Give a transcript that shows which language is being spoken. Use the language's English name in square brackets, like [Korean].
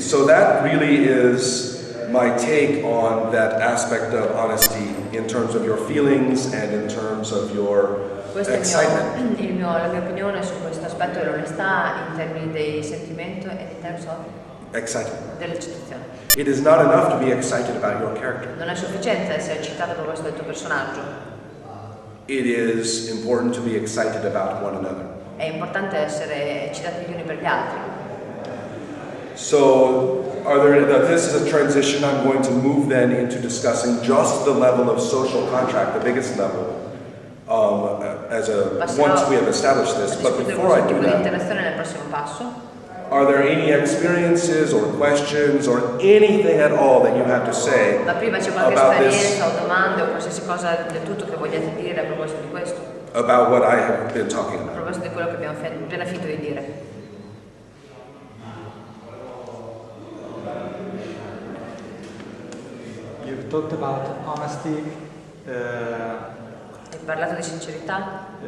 [English] So that really is my take on that aspect of honesty in terms of your feelings and in terms of your [Italian] Questa è [English] excitement. [Italian] la mia opinione su questo aspetto dell'onestà in termini dei sentimenti e [English] in terms of Excitement. [Italian] dell'accettazione. [English] It is not enough to be excited about your character. [Italian] Non è sufficiente essere eccitato per questo del tuo personaggio. [English] It is important to be excited about one another. [Italian] È importante essere eccitati gli uni per gli altri. [English] So, this is a transition. I'm going to move then into discussing just the level of social contract, the biggest level, once we have established this. But before I do that, [Italian] l'interazione nel prossimo passo. [English] are there any experiences or questions or anything at all that you have to say [Italian] Ma prima c'è qualche [English] about [Italian] esperienza [English] this, [Italian] o domande o qualsiasi cosa del tutto che vogliate dire a proposito di questo? [English] about what I have been talking [Italian] A [English] about? [Italian] proposito di quello che abbiamo appena finito di dire. [English] You've talked about honesty [Italian] Hai parlato di sincerità